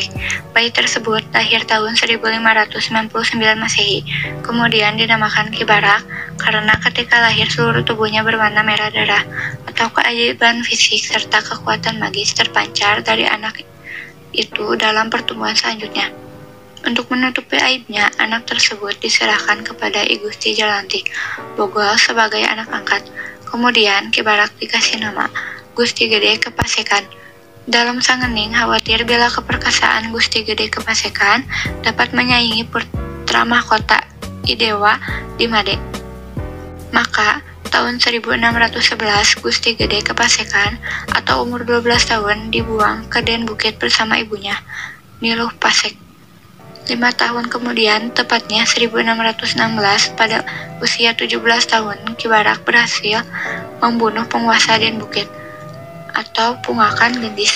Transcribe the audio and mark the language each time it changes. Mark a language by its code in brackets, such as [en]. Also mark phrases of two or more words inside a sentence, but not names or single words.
[id] Bayi tersebut lahir tahun 1599 Masehi, kemudian dinamakan Ki Barak karena ketika lahir seluruh tubuhnya berwarna merah darah, atau keajaiban fisik serta kekuatan magis terpancar dari anak itu dalam pertumbuhan selanjutnya. Untuk menutupi aibnya, anak tersebut diserahkan kepada I Gusti Jelantik Bogol sebagai anak angkat. Kemudian Ki Barak dikasih nama Gusti Gede Kepasekan. Dalem Sangening khawatir bila keperkasaan Gusti Gede Kepasekan dapat menyaingi putra mahkota Idewa di Made. Maka tahun 1611 Gusti Gede Kepasekan atau umur 12 tahun dibuang ke Den Bukit bersama ibunya, Niluh Pasek. 5 tahun kemudian, tepatnya 1616, pada usia 17 tahun, Ki Barak berhasil membunuh penguasa Den Bukit atau Pungakan Gendis.